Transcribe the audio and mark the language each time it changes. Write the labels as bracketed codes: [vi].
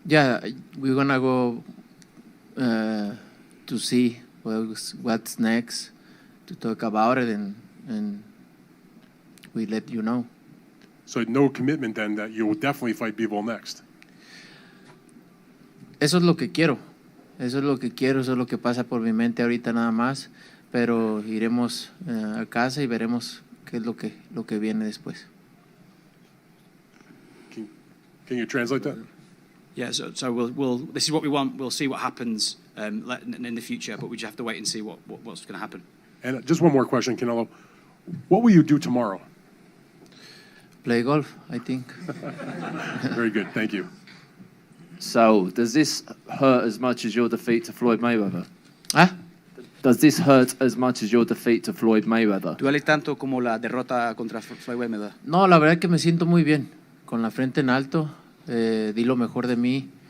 [en] Yeah, we're going to go to see what's next, to talk about it, and we let you know. So no commitment then that you will definitely fight Bivol next? [es] Eso es lo que quiero. Eso es lo que pasa por mi mente ahorita nada más, pero iremos a casa y veremos qué es lo que viene después. [en] Can you translate that? Yeah, so we'll this is what we want. We'll see what happens in the future, but we just have to wait and see what's going to happen. And just one more question, Canelo. What will you do tomorrow? Play golf, I think. Very good, thank you. So, does this hurt as much as your defeat to Floyd Mayweather? ¿Ah? Does this hurt as much as your defeat to Floyd Mayweather? [es] ¿Duele tanto como la derrota contra Floyd Mayweather? No, la verdad es que me siento muy bien, con la frente en alto, di lo mejor de mí.